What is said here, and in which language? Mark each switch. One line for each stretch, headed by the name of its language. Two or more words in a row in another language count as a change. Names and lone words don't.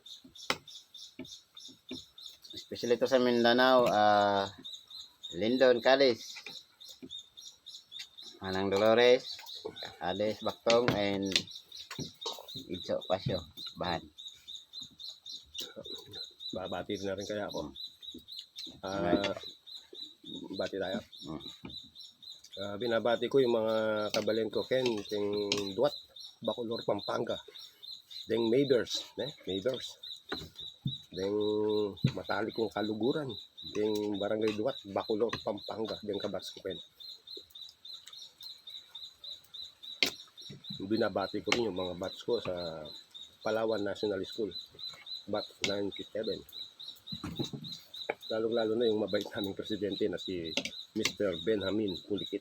Filipino: Especially ito sa Mindanao, Lindon, Calis, Manang Dolores, Ades Baktong, and Itso Pasyo, Bahan. Babati na rin kaya ako. Bati tayo. Binabati ko yung mga kabalin ko,
Pampanga: Ken, Ting Duat, Bacolor, Pampanga, Deng Maybers, Maybers, Deng Matalik kong Kaluguran, Deng Barangay Duat, Bacolor, Pampanga, Deng Kabats ko, Ken.
Filipino: Binabati ko rin yung mga bats ko sa Palawan National School, Bat 97. Lalo-lalo na yung mabait naming presidente na si Mr. Benjamin Pulikit.